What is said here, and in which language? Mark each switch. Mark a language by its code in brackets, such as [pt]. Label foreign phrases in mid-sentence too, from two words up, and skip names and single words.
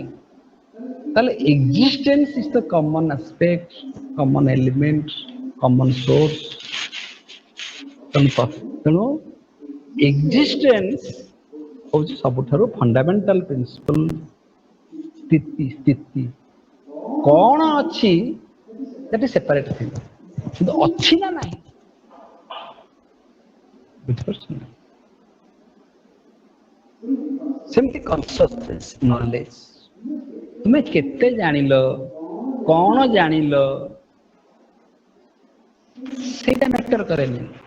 [en] ତାହେଲେ existence is the common aspect, common element, common source. [or] ତେଣୁ ଏକ୍ଜିଷ୍ଟେନ୍ସ ହଉଛି ସବୁଠାରୁ [en] fundamental principle. [or] ସ୍ଥିତି କଣ ଅଛି [en] that is separate thing, [or] କିନ୍ତୁ ଅଛି ନା ନାହିଁ? ବୁଝିପାରୁଛନ୍ତି? ସେମିତି କନସିୟସନେସ, ନଲେଜ, ତୁମେ କେତେ ଜାଣିଲ, କଣ ଜାଣିଲ, ସେଇଟା ମ୍ୟାଟର କରେନି।